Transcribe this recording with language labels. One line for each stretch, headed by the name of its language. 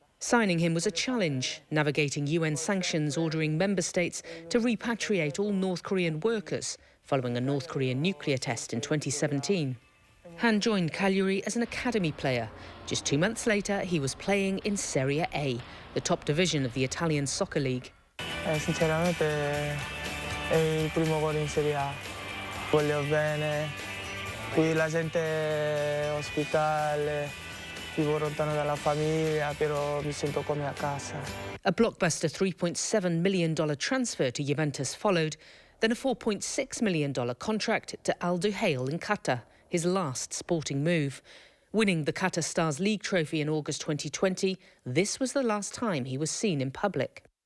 English: Signing him was a challenge, navigating UN sanctions ordering member states to repatriate all North Korean workers following a North Korean nuclear test in 2017. Han joined Cagliari as an academy player. Just 2 months later, he was playing in Serie A, the top division of the Italian soccer league.
Italian: Sinceramente è il primo gol in Serie A. Voglio bene, qui la gente è ospitale, Vivo lontano dalla famiglia,
Spanish: pero me siento
Italian: come a casa.
English: A blockbuster $3.7 million transfer to Juventus followed, then a $4.6 million contract to Al Duhail in Qatar, his last sporting move. Winning the Qatar Stars League trophy in August 2020, this was the last time he was seen in public.